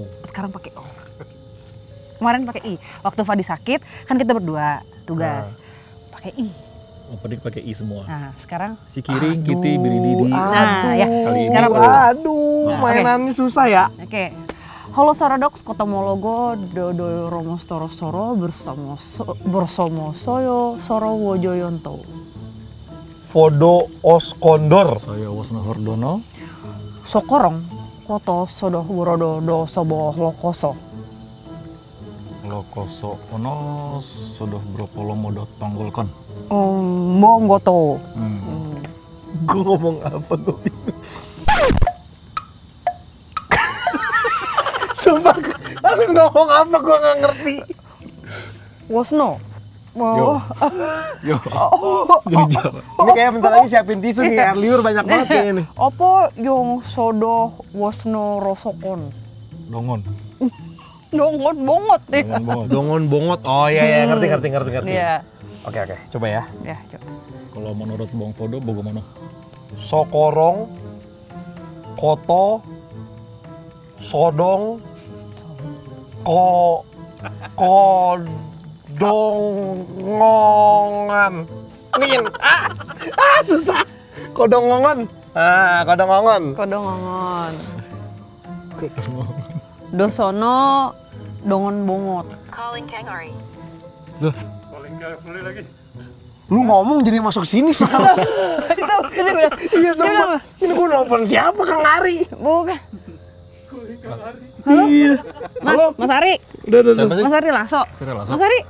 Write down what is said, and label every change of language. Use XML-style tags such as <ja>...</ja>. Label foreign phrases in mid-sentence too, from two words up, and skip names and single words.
<id>Sekarang pakai O. Kemarin pakai I. Waktu Fadi sakit kan kita berdua tugas. Pakai I. Oh, pakai I semua. Nah, sekarang Si Kiring, Kiti, Birididi. Nah, ya. Kali ini Sekarang Aduh, Nah, mainannya susah ya. Oke. Halo Saradox, Kota Mologo, Dodo Romo Storo Soro bersama Soyo Soro Wojoyonto. Fodo Oskondor. Saya Wasno Hordono. Sokorong, Koto Sodoh Wurodo Do Sobo Lokoso. Lokoso ono sodoh bropolo modot tonggolkon. Monggoto. Gue ngomong apa tuh? Sumpah, aku ngomong apa gue nggak ngerti. Wasno, Oh. Yo. Jadi jalan. Ini kayak bentar lagi siapin tisu nih, air liur banyak banget kayaknya nih. Apa yang sodo wasno rosokon? Dongon. Dongon bongot ya. Dongon banget. Dongon bongot. Oh iya, ngerti. Iya. Oke, coba ya. Ya, coba. Kalau menurut Bang Fodo, bagaimana? Sokorong, koto, sodong, kodongongan. Nin. Susah. Kodongongan. Kodongongan. Kodongongon. Dosono dongon bongot. Calling Kangori. Lu ngomong jadi masuk sini sih. Iya semua. Ini gua nelfon siapa, Kang Ari? Bukan. Iya. Mas Ari. Udah. Siapa sih? Mas Ari Lasso. Fira Lasso. Mas Ari.</id>